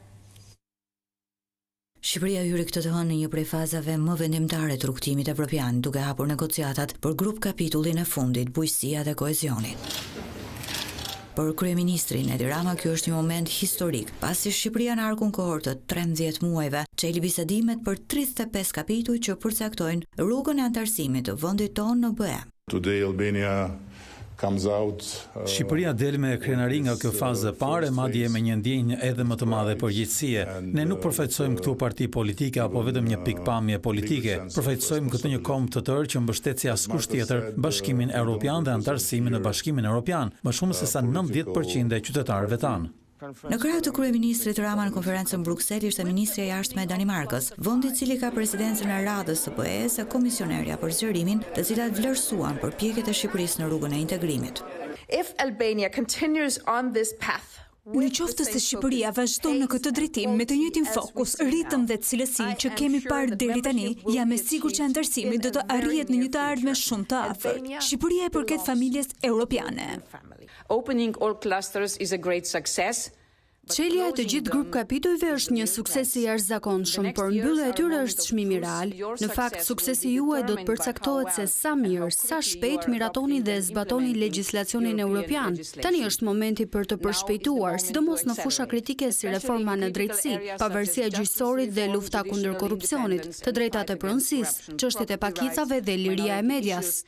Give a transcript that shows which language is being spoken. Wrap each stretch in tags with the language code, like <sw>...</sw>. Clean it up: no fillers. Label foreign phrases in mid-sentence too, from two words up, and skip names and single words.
<sq>Shqipëria hyri këtë të hënë në një prej fazave më vendimtare të rrugtimit evropian, duke hapur negociatat për grup kapitullin e fundit, bujqësia dhe kohezionit. Për kryeministrin Edi Rama, ky është një moment historik, pasi Shqipëria në arkun kohor të 13 muajve çeli bisedimet për 35 kapituj që përcaktojnë rrugën e antarësimit të vendit tonë në BE.</sq> <en>Today Albania comes out.</en> <sq>Shqipëria del me krenari nga kjo fazë e parë, madje me një ndjenjë edhe më të madhe përgjegjësie. Ne nuk përfaqësojmë këtu parti politike apo vetëm një pikpamje politike. Përfaqësojmë këtë një kom të tërë që mbështet si askush tjetër Bashkimin Evropian dhe antarësimin në Bashkimin Evropian, më shumë se sa 90% e qytetarëve tanë. Në krah të kryeministrit Rama në konferencën Bruksel ishte ministri e jashtme e Danimarkës, vendi i cili ka presidencën e radhës së BE-s e komisionerja për zgjerimin, të cilat vlerësuan përpjekjet e Shqipërisë në rrugën e integrimit.</sq> <en>If Albania continues on this path,</en> <sq>në qoftë se Shqipëria vazhdon në këtë drejtim me të njëjtin fokus, ritëm dhe cilësi që kemi parë deri tani, jam e sigurt që antarësimi do të arrihet në një të ardhme shumë të afërt. Shqipëria e përket familjes europiane.</sq> <en>Opening all clusters is a great success.</en> <sq>Çelja e të gjithë grup kapitujve është një sukses i jashtëzakonshëm, por mbyllja e tyre është çmimi real. Në fakt, suksesi juaj do të përcaktohet se sa mirë, sa shpejt miratoni dhe zbatoni legjislacionin evropian. Tani është momenti për të përshpejtuar, sidomos në fusha kritike si reforma në drejtësi, pavarësia gjyqësorit dhe lufta kundër korrupsionit, të drejtat e pronësisë, çështjet e pakicave dhe liria e medias.</sq>